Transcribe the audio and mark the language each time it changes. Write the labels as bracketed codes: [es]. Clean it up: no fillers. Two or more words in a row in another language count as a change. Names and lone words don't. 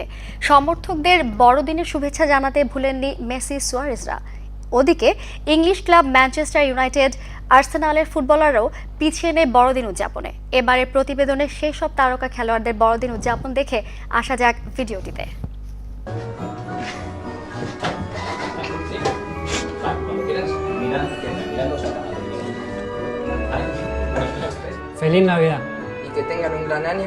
[bn] সমর্থকদের বড়দিনের শুভেচ্ছা জানাতে ভুলেননি মেসি, সুয়ারেজরা। ওদিকে ইংলিশ ক্লাব ম্যানচেস্টার ইউনাইটেড, আর্সেনালের ফুটবলাররাও পিছিয়ে নেই বড়দিন উদযাপনে। এবারের প্রতিবেদনে সেই সব তারকা খেলোয়াড়দের বড়দিন উদযাপন দেখে আসা যাক ভিডিওটিতে। [es] Feliz Navidad. Y que tengan un gran año.